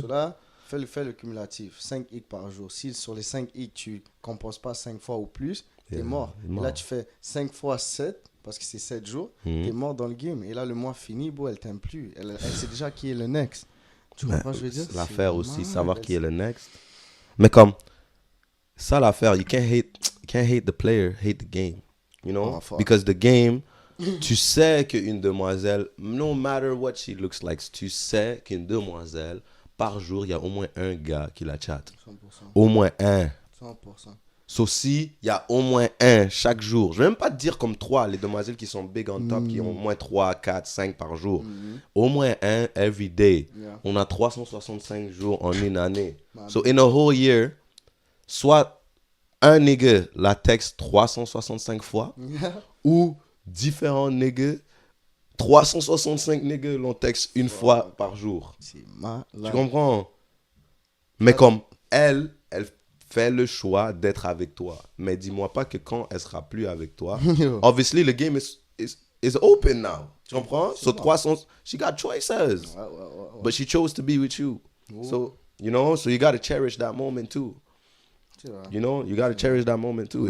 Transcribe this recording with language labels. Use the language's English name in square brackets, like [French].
[French] So là, fais le cumulatif. 5 hicks par jour. Si sur les 5 hicks, tu compenses pas 5 fois ou plus, t'es mort. Et là, tu fais 5 fois 7, parce que c'est 7 jours, t'es mort dans le game. Et là, le mois fini, bro, elle t'aime plus. Elle sait déjà qui est le next. Tu comprends ce que je veux dire? L'affaire aussi, savoir qui est le next. Mais comme, ça l'affaire, [English] you can't hate the player, hate the game. You know? Because the game, [French] tu sais qu'une demoiselle, [English] no matter what she looks like, [French] tu sais qu'une demoiselle, par jour, il y a au moins un gars qui la chatte. 100%. Au moins un. 100%. Sauf si, il y a au moins un chaque jour. Je ne vais même pas te dire comme 3, les demoiselles qui sont big on top, qui ont au moins 3, 4, 5 par jour. Au moins un [English] every day. Yeah. [French] On a 365 jours en une année. [English] So, in a whole year, [French] soit un nigga la texte 365 fois, ou différents niggas, 365 niggas l'ont texte une fois par jour. C'est malade. Tu comprends? Mais comme elle fait le choix d'être avec toi. Mais dis-moi pas que quand elle sera plus avec toi, [English] obviously the game is open now. [French] Tu comprends? [English] So 300, she got choices. [French] Ouais. [English] But she chose to be with you. So, you know, so you got to cherish that moment too. You know, you got to cherish that moment too.